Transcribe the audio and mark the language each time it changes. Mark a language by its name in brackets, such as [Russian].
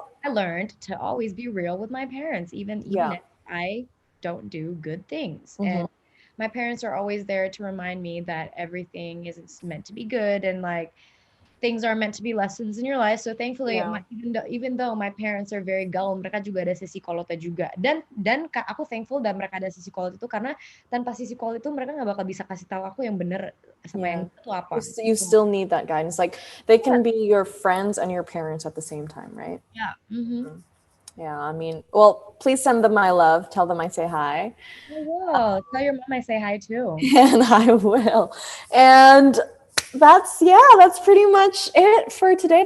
[English] what I learned to always be real with my parents, even Yeah. if I don't do good things. Hmm. And my parents are always there to remind me that everything isn't meant to be good and like things are meant to be lessons in your life. So thankfully, Yeah. even though my parents are very [Indonesian] gaul, mereka juga ada sisi kolotnya juga. Dan aku thankful dan mereka ada sisi kolot itu karena tanpa sisi kolot itu mereka nggak bakal bisa kasih tahu aku yang bener sama yang [English] Yeah. [Indonesian] itu apa. [English] You still need that guidance. Like they can be your friends and your parents at the same time, right? Yeah. Mm-hmm. Yeah. I mean, well, please send them my love. Tell them I say hi. I will. Tell your mom I say hi too. And I will. And that's pretty much it for today.